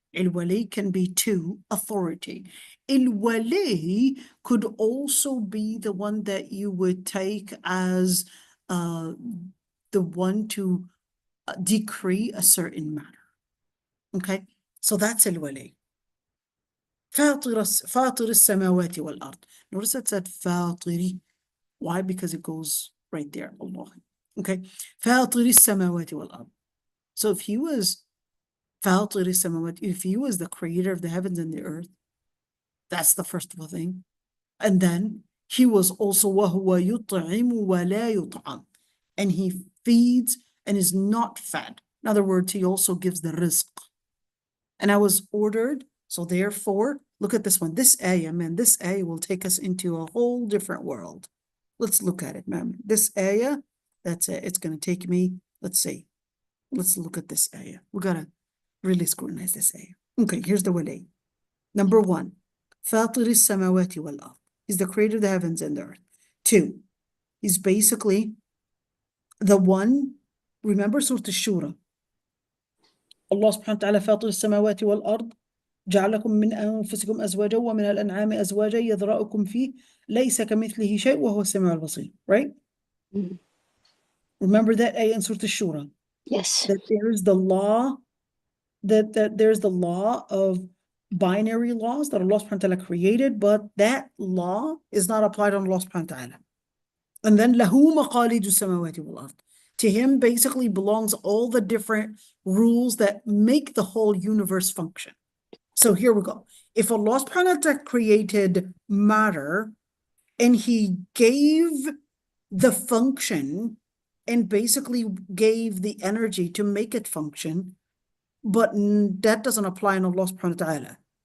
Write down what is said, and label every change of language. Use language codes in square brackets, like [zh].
[en] Al-wali can be 2, authority. Al-wali could also be the one that you would take as the one to decree a certain matter. Okay, so that's al-wali. [ar] فاطر السماوات والأرض. [en] Notice it said فاطري. Why? Because it goes right there, Allah. [ar] Okay, فاطر السماوات والأرض. [en] So if he was [ar] فاطر السماوات, [en] if he was the creator of the heavens and the earth, that's the first of all thing. And then he was also [ar] وهو يطعم ولا يطعم, [en] and he feeds and is not fed. In other words, he also gives the rizq. And I was ordered, so therefore, look at this one. This ayah, man, this ayah will take us into a whole different world. Let's look at it, man. This ayah, that's it. It's going to take me, let's see. Let's look at this ayah. We got to really scrutinize this ayah. Okay, here's the wali. [ar] Number 1, فاطر السماوات والأرض. [en] He's the creator of the heavens and the earth. 2, he's basically the one, remember Surah Al-Shura. [ar] Allah subhanahu wa ta'ala فاطر السماوات والأرض جعلكم من أنفسكم أزواجا ومن الأنعام أزواجا يذرأكم فيه ليس كمثله شيء وهو السميع البصير. [en] Right? Mhm. Remember that ayah in Surah Al-Shura? Yes. That there is the law, that there's the law of binary laws that Allah subhanahu wa ta'ala created, but that law is not applied on Allah subhanahu wa ta'ala. [ar] And then له مقاليد السماوات والأرض. [en] To him basically belongs all the different rules that make the whole universe function. So here we go. If Allah subhanahu wa ta'ala created matter and he gave the function and basically gave the energy to make it function, but that doesn't apply on Allah subhanahu wa ta'ala.